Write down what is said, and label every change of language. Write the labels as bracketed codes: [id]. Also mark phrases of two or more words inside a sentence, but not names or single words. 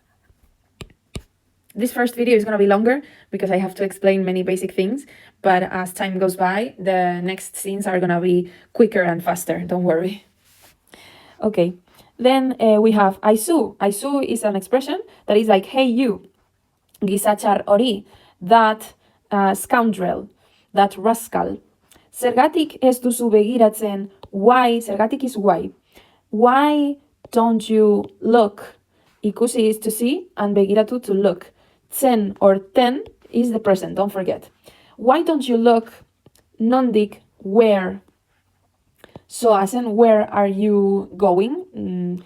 [en] This first video is going to be longer because I have to explain many basic things, but as time goes by, the next scenes are going to be quicker and faster, don't worry. Okay, then we have aizu. Aizu is an expression that is like, hey you, [eu] gisachar hori, [en] that scoundrel, that rascal. [eu] Zergatik ez duzu begiratzen, [en] why, zergatik is why. Why don't you look? Ikusi is to see and begiratu to look. Tsen or ten is the present, don't forget. Why don't you look? Nondik, where? Soas, and where are you going?